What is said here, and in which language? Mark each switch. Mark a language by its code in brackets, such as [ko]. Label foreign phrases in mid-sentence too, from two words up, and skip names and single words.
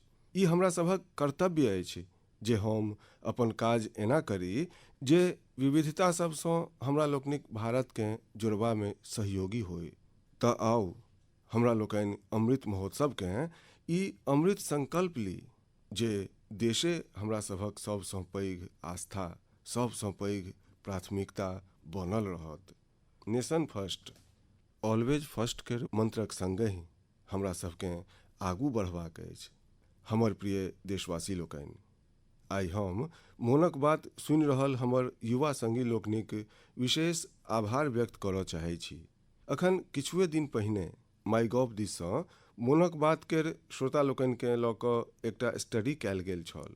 [mai] ई हमरा सभक कर्तव्य अछि जे हम अपन काज एना करी जे विविधता सभसँ हमरा लोकनिक भारतकेँ जोड़बामे सहयोगी होय। तऽ आउ हमरा लोकनि अमृत महोत्सवकेँ ई अमृत संकल्प ली जे देशे हमरा सभक सबसँ पैघ आस्था, सबसँ पैघ प्राथमिकता बनल रहत। [en] Nation first, always first [mai] केर मंत्रक संगहि हमरा सभकेँ आगू बढ़बाक अछि। हमर प्रिय देशवासी लोकनि, आइ हम मोनक बात सुनि रहल हमर युवा संगी लोकनिक विशेष आभार व्यक्त करऽ चाहैत छी। अखन किछुए दिन पहिने माईगॉव दिससँ मोनक बात केर श्रोता लोकनिकेँ लऽ कऽ एकटा स्टडी कयल गेल छल।